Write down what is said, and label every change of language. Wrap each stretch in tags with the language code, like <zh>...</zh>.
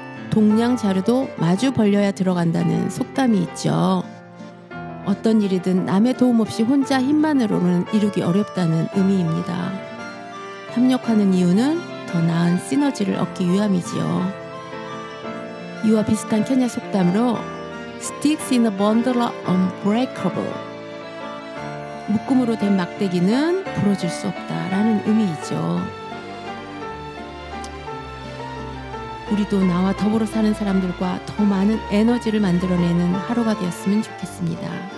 <ko>동양 자루도 마주 벌려야 들어간다는 속담이 있죠. 어떤 일이든 남의 도움 없이 혼자 힘만으로는 이루기 어렵다는 의미입니다. 협력하는 이유는 더 나은 시너지를 얻기 위함이지요. 이와 비슷한 케냐 속담으로</ko> <en>Sticks in a bundle are unbreakable.</en> <ko>묶음으로 된 막대기는 부러질 수 없다라는 의미이죠. 우리도 나와 더불어 사는 사람들과 더 많은 에너지를 만들어내는 하루가 되었으면 좋겠습니다.</ko>